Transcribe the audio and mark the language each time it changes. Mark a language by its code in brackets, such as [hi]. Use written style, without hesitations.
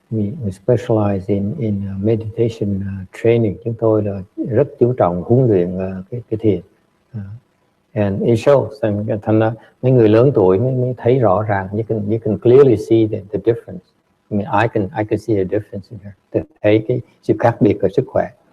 [en] we specialize in meditation training. [vi] Chúng tôi là rất chú trọng huấn luyện cái thiền. [en] And it shows. [vi] Thành ra mấy người lớn tuổi mới thấy rõ ràng. [en] You can clearly see the difference. I mean, I can see a difference in her. [vi] Thấy cái sự khác biệt ở sức khỏe.